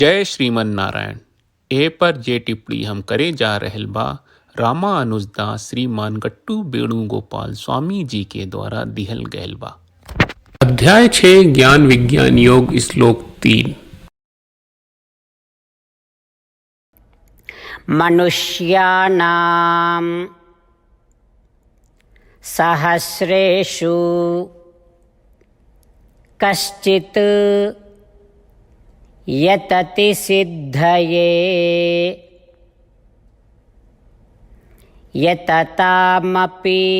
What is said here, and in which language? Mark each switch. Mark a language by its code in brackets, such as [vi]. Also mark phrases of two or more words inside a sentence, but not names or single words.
[bho] जय श्रीमन नारायण। ए पर जे टिप्पणी हम करे जा रहल बा रामानुजदास श्रीमान गट्टू वेणुगोपाल स्वामी जी के द्वारा दिहल गयल बा। अध्याय 6 ज्ञान विज्ञान योग श्लोक 3। [sa] मनुष्याणां सहस्रेषु कश्चित् यतति सिद्धये यततामपि